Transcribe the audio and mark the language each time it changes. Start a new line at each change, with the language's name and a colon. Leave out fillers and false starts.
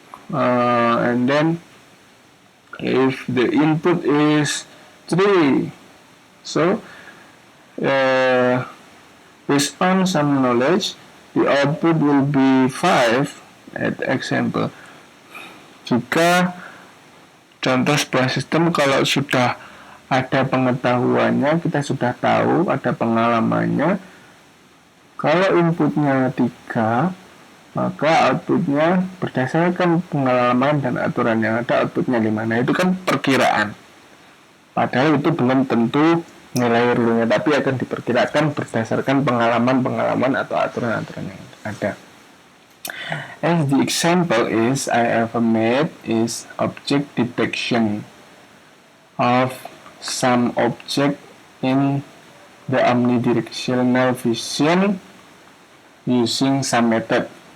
English: And then if the input is 3, so based on some knowledge, the output will be 5 at example.
Indonesian: Jika contoh sebuah sistem, kalau sudah ada pengetahuannya, kita sudah tahu, ada pengalamannya, kalau inputnya 3, maka outputnya berdasarkan pengalaman dan aturan yang ada, outputnya 5. Nah, itu kan perkiraan, padahal itu belum tentu nilai realnya, tapi akan diperkirakan berdasarkan pengalaman atau aturan-aturan yang ada.
English: As the example I ever made is object detection of some object in the omnidirectional vision using some method.